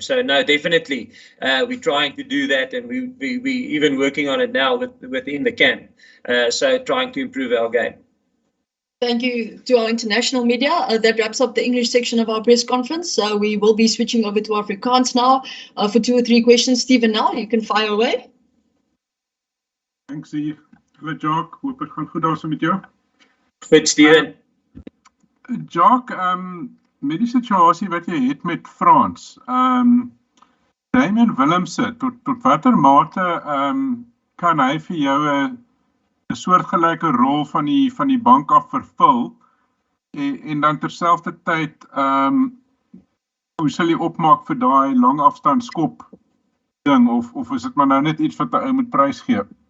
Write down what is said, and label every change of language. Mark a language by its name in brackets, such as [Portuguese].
[English] So no, definitely we're trying to do that, and we even working on it now within the camp. So trying to improve our game. Thank you to our international media. That wraps up the English section of our press conference. We will be switching over to Afrikaans now for 2 or 3 questions. Steven, now you can fire away. Thanks, [Afrikaans] Hallo Jacques, hoop het gaan goed daar so met jou. Goed, Steven. Jacques, met die situasie wat jy het met FRANS, Duane Willemse, tot watter mate kan hy vir jou 'n soortgelyke rol van die bank af vervul en dan terselfdertyd hoe sal jy opmaak vir daai lang afstand skop ding of is dit maar nou net iets wat 'n ou moet prys gee?